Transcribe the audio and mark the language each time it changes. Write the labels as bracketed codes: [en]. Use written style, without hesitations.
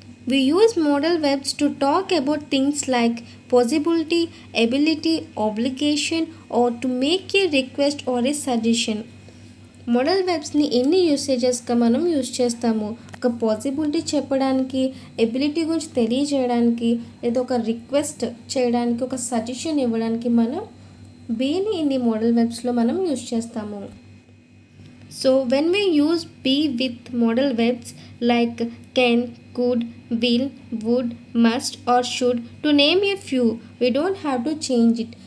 [en] We use modal verbs to talk about things like possibility, ability, obligation or to make a request or a suggestion. [te] Model వెబ్స్ని ఎన్ని యూసేజెస్గా మనం use చేస్తాము. ఒక possibility చెప్పడానికి, ability గురించి తెలియజేయడానికి, లేదా ఒక రిక్వెస్ట్ చేయడానికి, ఒక సజెషన్ ఇవ్వడానికి మనం బీని ఇన్ని మోడల్ వెబ్స్లో మనం యూజ్ చేస్తాము. [en] So when we use be with modal verbs like can, could, will, would, must or should to name a few, we don't have to change it.